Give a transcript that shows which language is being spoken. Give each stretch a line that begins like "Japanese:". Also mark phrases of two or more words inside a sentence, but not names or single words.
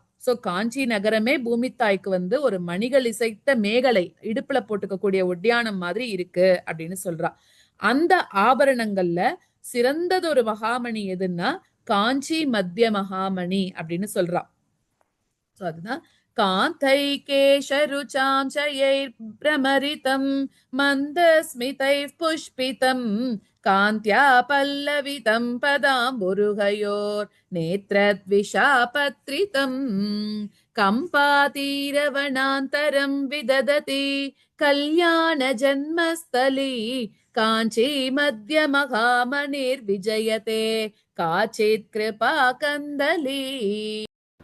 Tamil: சோ காஞ்சி நகரமே பூமி தாய்க்கு வந்து ஒரு மணிகள் இசைத்த மேகலை இடுப்புல போட்டுக்கக்கூடிய ஒட்டியானம் மாதிரி இருக்கு அப்படின்னு சொல்றா. அந்த ஆபரணங்கள்ல சிறந்தது ஒரு மகாமணி எதுன்னா காஞ்சி மத்திய மகாமணி அப்படின்னு சொல்றா. சோ அதுதான்
Sanskrit: कान्थैकेशरुचां चयैर्भ्रमरितं मन्दस्मितैः पुष्पितं कान्त्या पल्लवितं पदाम्बुरुहयोर्नेत्रद्विषापत्रितं कम्पातीरवनान्तरं विदधति कल्याणजन्मस्थली काञ्ची मध्यमहामणिर्विजयते काचित् कृपा कन्दली.